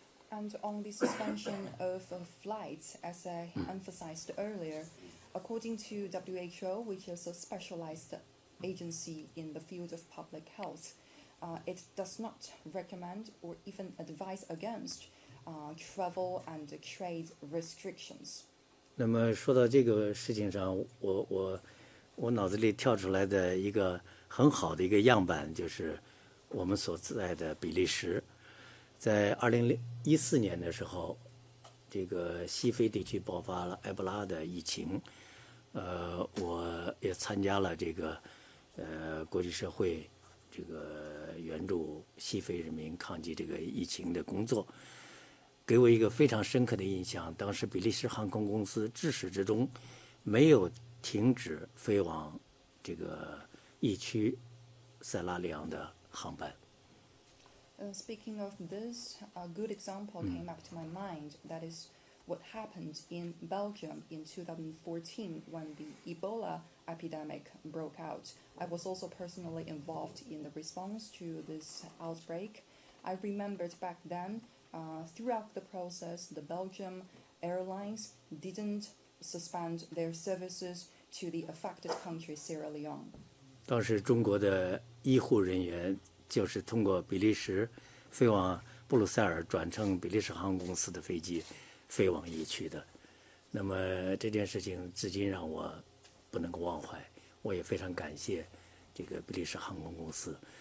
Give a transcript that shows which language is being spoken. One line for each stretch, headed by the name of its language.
English: And on the suspension of flights, as I emphasized earlier, according to WHO, which is a specialized agency in the field of public health, it does not recommend or even advise against travel and trade restrictions.
Chinese: 那么说到这个事情上，我脑子里跳出来的一个很好的一个样板，就是我们所在的比利时。在2014年的时候，这个西非地区爆发了埃博拉的疫情，我也参加了这个国际社会这个援助西非人民抗击这个疫情的工作，给我一个非常深刻的印象。当时比利时航空公司至始至终没有停止飞往这个疫区塞拉利昂的航班。
English: Speaking of this, a good example came up to my mind. That is what happened in Belgium in 2014 when the Ebola epidemic broke out. I was also personally involved in the response to this outbreak. I remembered back then, throughout the process, the Belgium airlines didn't suspend their services to the affected country, Sierra Leone.
Chinese: 当时中国的医护人员就是通过比利时飞往布鲁塞尔，转乘比利时航空公司的飞机飞往疫区的。那么这件事情至今让我不能够忘怀，我也非常感谢这个比利时航空公司。